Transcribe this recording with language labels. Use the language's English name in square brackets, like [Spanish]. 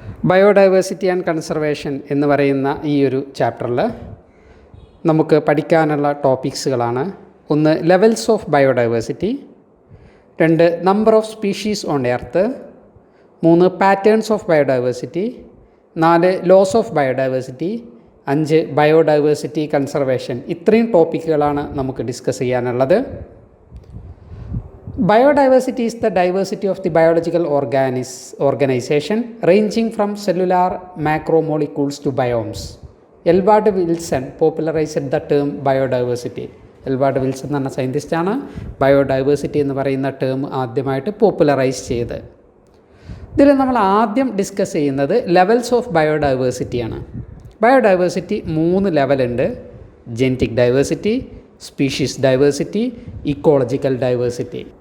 [Malayalam] Biodiversity and conservation എന്ന് പറയുന്ന ഈ ഒരു ചാപ്റ്ററിൽ നമുക്ക് പഠിക്കാനുള്ള ടോപ്പിക്സുകളാണ്: 1 levels of biodiversity, 2 number of species on earth, 3 patterns of biodiversity, 4 loss of biodiversity, 5 biodiversity conservation. ഇത്രയും ടോപ്പിക്കുകളാണ് നമുക്ക് ഡിസ്കസ് ചെയ്യാനുള്ളത്. [English] Biodiversity is the diversity of the biological organization ranging from cellular macromolecules to biomes. Edward Wilson popularized the term biodiversity. [Malayalam] എൽവാർഡ് Wilson എന്ന സയൻറ്റിസ്റ്റാണ് biodiversity എന്ന് പറയുന്ന term ആദ്യമായിട്ട് popularise ചെയ്ത്. ഇതിൽ നമ്മൾ ആദ്യം ഡിസ്കസ് ചെയ്യുന്നത് levels of ബയോഡൈവേഴ്സിറ്റിയാണ്. Biodiversity 3 ലെവലുണ്ട്: genetic diversity, species diversity, ecological diversity.